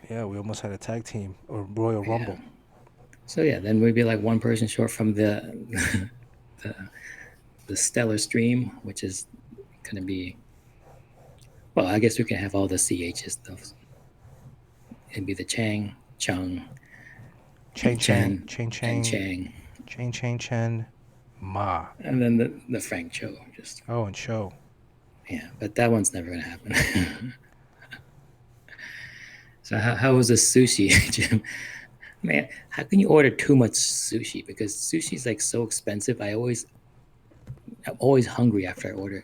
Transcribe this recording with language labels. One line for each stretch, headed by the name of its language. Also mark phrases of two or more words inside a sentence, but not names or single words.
English: Yeah, we almost had a tag team or Royal Rumble. So yeah, then we'd be like one person short from the the stellar stream, which is gonna be, well, I guess we can have all the CHs though. It'd be the Chang, Chung, Chang, Chen, Chang, and Chang, Chang, Chang, Chen, Ma. and then the Frank Cho. Just Oh, and Show. yeah, but that one's never gonna happen. So how was the sushi, Jim? Man, how can you order too much sushi? Because sushi is like so expensive. I'm always hungry after I order.